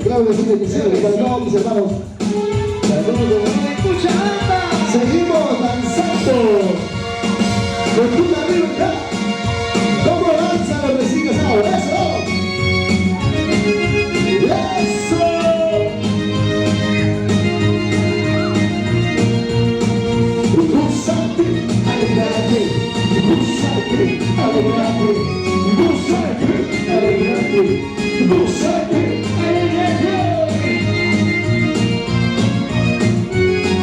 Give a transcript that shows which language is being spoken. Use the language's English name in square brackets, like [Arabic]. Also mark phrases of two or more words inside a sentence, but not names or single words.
[Spanish] Claro que sí, bendiciones para todos mis hermanos. Saludos. Seguimos danzando. Escucha arriba ya. ¿Cómo danzan los vecinos ahora? ¡Eso! ¡Eso! Gozate, alegrate, gozate, alegrate, gozate, alegrate, gozate, alegrate.